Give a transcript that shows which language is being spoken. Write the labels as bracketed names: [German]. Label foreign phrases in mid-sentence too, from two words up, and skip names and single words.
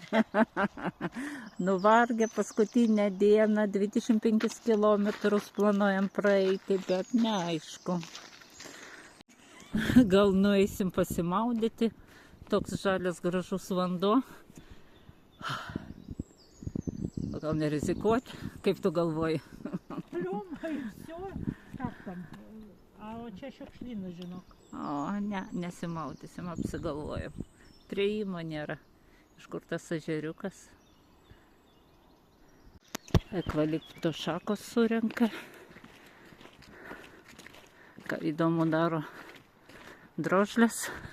[Lithuanian] Nuvargę paskutinę dieną, 25 kilometrus planuojam praeiti, bet neaišku. Gal nueisim pasimaudyti, toks žalias gražus vanduo. Gal nerizikuoti, kaip tu galvoji? Pliumai, [Russian] все. Как там? А [Lithuanian] čia šiukšlynas, žinok. O, ne, nesimaudysim, apsigalvojam. Prieimo nėra. Iš kur tas ežeriukas? Ekvalipto šakos surenka. Ką įdomu daro drožlės.